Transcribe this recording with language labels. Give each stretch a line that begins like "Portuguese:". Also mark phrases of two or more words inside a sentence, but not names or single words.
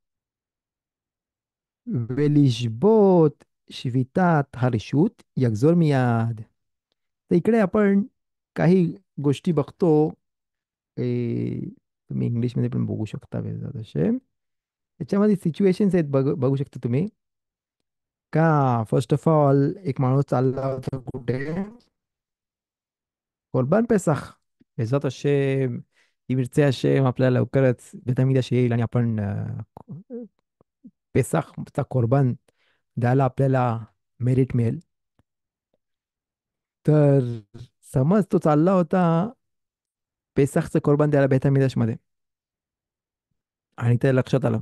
Hebrew: ולשבות שביתת הרשות, יחזור מיד.
Marathi: तर इकडे आपण काही गोष्टी बघतो. ए, तुम्ही इंग्लिशमध्ये पण बघू शकता वेगळं तसे. याच्यामध्ये सिच्युएशन्स आहेत, बघू शकता तुम्ही. का
English: first of all
Marathi: एक माणूस चालला होता कुठे,
Hebrew: קרבן פסח. בעזרת השם, אם ירצה השם,
Marathi: आपल्याला लवकरच बेतमिदाश येईल आणि आपण पेसाखचा कोरबान द्यायला आपल्याला मेरिट मिळेल. तर समज तो चालला होता पेसाखचं कोरबान द्यायला बेतमिदाशमध्ये, आणि ते लक्षात आलं.